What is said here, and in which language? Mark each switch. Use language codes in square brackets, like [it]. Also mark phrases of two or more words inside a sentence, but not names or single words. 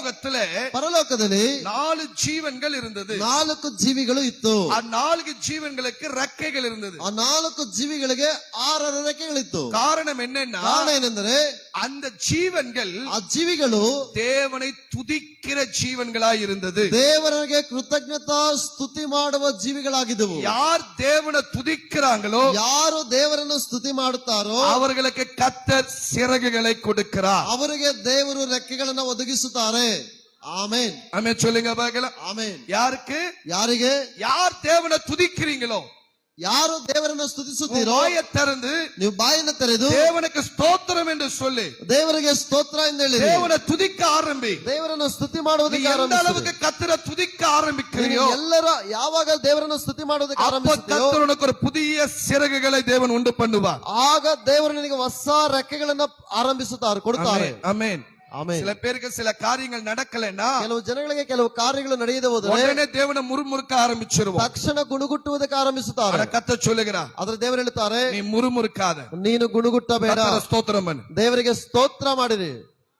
[ta] பரலோகத்துல [kn] ಪರಲೋಕದಲ್ಲಿ [ta] 4 ಜೀವನ್ಗಳು இருந்தது. [kn] 4 ಜೀವಿಗಳು ಇತ್ತು. [ta] ಆ 4 ಜೀವನ್களுக்கு ರೆಕ್ಕೆಗಳು இருந்தது. [kn] ಆ 4 ಜೀವಿಗಳಿಗೆ 6 ರೆಕ್ಕೆಗಳಿತ್ತು. [ta] காரணம் என்னன்னா, [kn] ಕಾರಣ ಏನೆಂದರೆ [ta] அந்த ஜீவன்கள் [kn] ಆ ಜೀವಿಗಳು [ta] தேவனை துதிக்கிற ஜீவன்களாய் இருந்தது. [kn] ದೇವರಿಗೆ ಕೃತಜ್ಞತಾ ಸ್ತುತಿ ಮಾಡುವ ಜೀವಿಗಳಾಗಿದ್ದವು. [ta] யார் தேவனை துதிக்கிறாங்களோ, [kn] ಯಾರು ದೇವರನ್ನು ಸ್ತುತಿ ಮಾಡುತ್ತಾರೋ [ta] அவர்களுக்கு கர்த்தர் சிறகுகளை கொடுக்கிறார். [kn] ಅವರಿಗೆ ದೇವರು ರೆಕ್ಕೆಗಳನ್ನು ಒದಗಿಸುತ್ತಾರೆ. ಆಮೆನ್. [ta] ஆமென் சொல்லுங்க பார்க்கலாம். [kn] ಆಮೆನ್. [ta] யாருக்கு? [kn] ಯಾರಿಗೆ? [ta] யார் தேவனை துதிக்கிறீங்களோ, [kn] ಯಾರು ದೇವರನ್ನು ಸ್ತುತಿಸುತ್ತೀರೋ [ta] வாயை திறந்து [kn] ನೀವು ಬಾಯನ್ನು ತೆರೆದು [ta] தேவனுக்கு ஸ்தோத்திரம் என்று சொல்லி [kn] ದೇವರಿಗೆ ಸ್ತೋತ್ರ ಎಂದು ಹೇಳಿ [ta] தேவனை துதிக்க ஆரம்பி. [kn] ದೇವರನ್ನು ಸ್ತುತಿ ಮಾಡುವುದಕ್ಕೆ [ta] எந்த [kn] ಆರಂಭಿಸಿ. [ta] அளவுக்கு கர்த்தரை துதிக்க ஆரம்பிக்கிறீங்களோ, [kn] ಎಲ್ಲರೂ ಯಾವಾಗ ದೇವರನ್ನು ಸ್ತುತಿ ಮಾಡುವುದಕ್ಕೆ [ta] அப்ப [kn] ಆರಂಭಿಸುತ್ತೀರೋ [ta] கர்த்தர் உனக்கு ஒரு புதிய சிறகுகளை தேவன் உண்டு பண்ணுவார். [kn] ಆಗ ದೇವರು ನಿನಗೆ ಹೊಸ ರೆಕ್ಕೆಗಳನ್ನು ಆರಂಭಿಸುತ್ತಾರೆ, ಕೊಡುತ್ತಾರೆ. [ta] ஆமென். [kn] ಆಮೆನ್. [ta] சில பேருக்கு சில காரியங்கள் நடக்கலன்னா, [kn] ಕೆಲವು ಜನಗಳಿಗೆ ಕೆಲವು ಕಾರ್ಯಗಳು ನಡೆಯದೆ ಹೋದರೆ [ta] உடனே தேவனை முறுமுறுக்க ஆரம்பிச்சிருவோம். [kn] ತಕ್ಷಣ ಗುಣಗುಟ್ಟುವುದಕ್ಕೆ ಆರಂಭಿಸುತ್ತಾರೆ. [ta] ஆனா கர்த்தர் சொல்லுகிறார், [kn] ಆದ್ರೆ ದೇವರು ಹೇಳುತ್ತಾರೆ, [ta] நீ முறுமுறுக்காத, [kn] ನೀನು ಗುಣಗುಟ್ಟಬೇಡ, [ta] கர்த்தரை ஸ்தோத்திரம் பண்ணு. [kn] ದೇವರಿಗೆ ಸ್ತೋತ್ರ ಮಾಡಿರಿ.